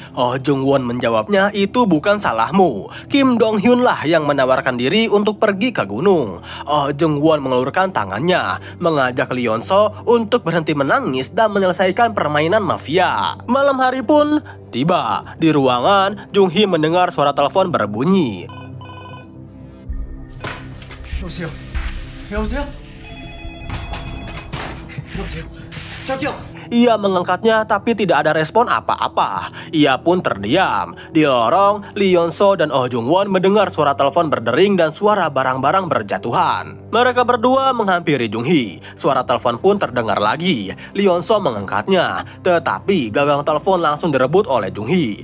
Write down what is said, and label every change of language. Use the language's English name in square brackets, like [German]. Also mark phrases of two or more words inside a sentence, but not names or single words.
[Indonesian] Oh Jung Won menjawabnya, itu bukan salahmu. Kim Dong Hyun lah yang menawarkan diri untuk pergi ke gunung. Oh Jung Won mengelurkan tangannya, mengajak Lee Yeon So untuk berhenti menangis dan menyelesaikan permainan mafia. Malam hari pun tiba. Di ruangan, Jung Hee mendengar suara telepon berbunyi. [Korean] 여보세요? 여보세요? 여보세요? 저기요! [Indonesian] Ia mengangkatnya tapi tidak ada respon apa-apa. Ia pun terdiam. Di lorong, Lee Yeon So dan Oh Jung Won mendengar suara telepon berdering dan suara barang-barang berjatuhan. Mereka berdua menghampiri Jung Hee. Suara telepon pun terdengar lagi. Lee Yeon So mengangkatnya, tetapi gagang telepon langsung direbut oleh Jung Hee.